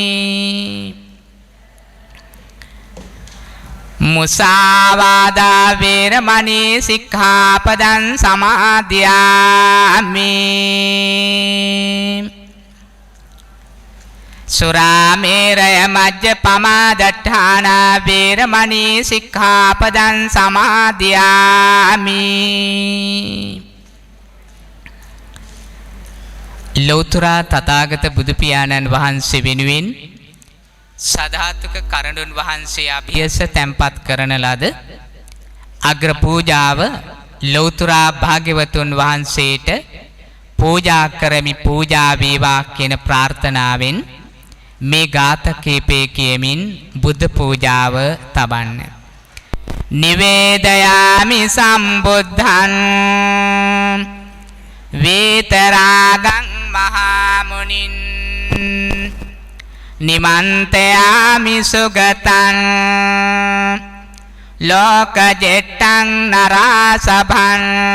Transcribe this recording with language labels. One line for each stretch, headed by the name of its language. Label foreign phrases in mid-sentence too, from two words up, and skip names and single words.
Pali: Musāvādā veramani sikkhapadan samadhiyami Surāmeraya majjapamā daṭṭhāna veramani sikkhapadan samadhiyami
Sinhala: ලෞතුරා තථාගත බුදු පියාණන් වහන්සේ වෙනුවෙන් සදාතුක කරඬුන් වහන්සේ අභියස තැන්පත් කරන ලද අග්‍ර පූජාව ලෞතුරා භාග්‍යවතුන් වහන්සේට පූජා කරමි පූජා වේවා කියන ප්‍රාර්ථනාවෙන් මේ ගාථ කීපේ කියමින් බුද්ධ පූජාව තබන්න.
Pali: නිවේදයාමි සම්බුද්ධං වේතරාගං මහා මුනින් නිමන්තයාමි සුගතං ලෝකජෙට්ටං නරාසභං